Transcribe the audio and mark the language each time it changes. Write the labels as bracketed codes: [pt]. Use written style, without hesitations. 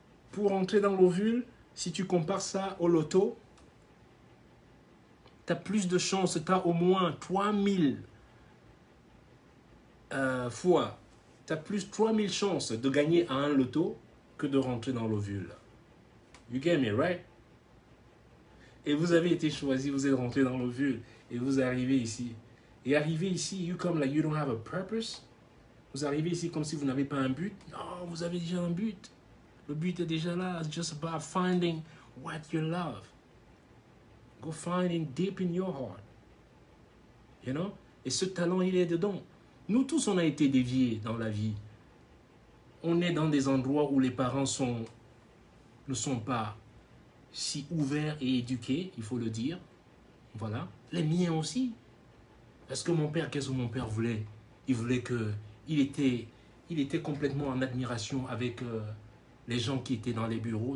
[fr] Pour rentrer dans l'ovule, si tu compares ça au loto, tu as plus de chances, tu as au moins 3000 fois, tu as plus 3000 chances de gagner à un loto que de rentrer dans l'ovule. [en] You get me, right? [fr] Et vous avez été choisi, vous êtes rentré dans l'ovule et vous arrivez ici. Et arrivé ici, [en] you come like you don't have a purpose. [fr] Vous arrivez ici comme si vous n'avez pas un but. Non, vous avez déjà un but. Le but est déjà là. [en] It's just about finding what you love. Go finding deep in your heart. You know? [fr] Et ce talent, il est dedans. Nous tous, on a été déviés dans la vie. On est dans des endroits où les parents ne sont pas si ouverts et éduqués, il faut le dire. Voilà. Les miens aussi. Parce que mon père, qu'est-ce que mon père voulait? Il voulait que... Il était complètement en admiration avec les gens qui étaient dans les bureaux.